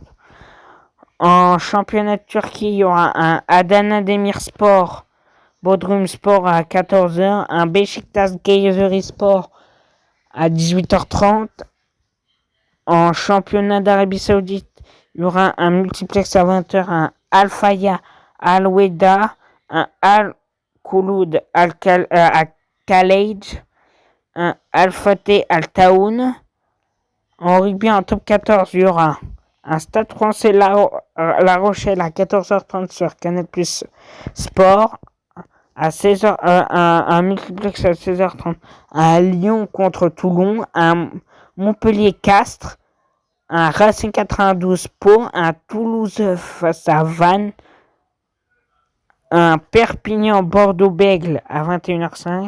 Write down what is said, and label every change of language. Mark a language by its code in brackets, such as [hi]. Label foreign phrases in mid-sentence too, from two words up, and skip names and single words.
[fr] En championnat de Turquie, il y aura un Adana Demirspor Bodrum Sport à 14h, un Beşiktaş Kayserispor à 18h30. En championnat d'Arabie Saoudite, il y aura un multiplex à 20h, un Al-Faya Al-Weda, un Al-Khouloud Al-Khalej, un Al-Fateh Al-Taoun. En rugby, en top 14, il y aura un Stade Français La Rochelle à 14h30 sur Canal+ Sport. À 16h, un multiplex à 16h30, un Lyon contre Toulon, un Montpellier Castres un Racing 92 Pau, un Toulouse face à Vannes, un Perpignan Bordeaux-Bègles à 21h05.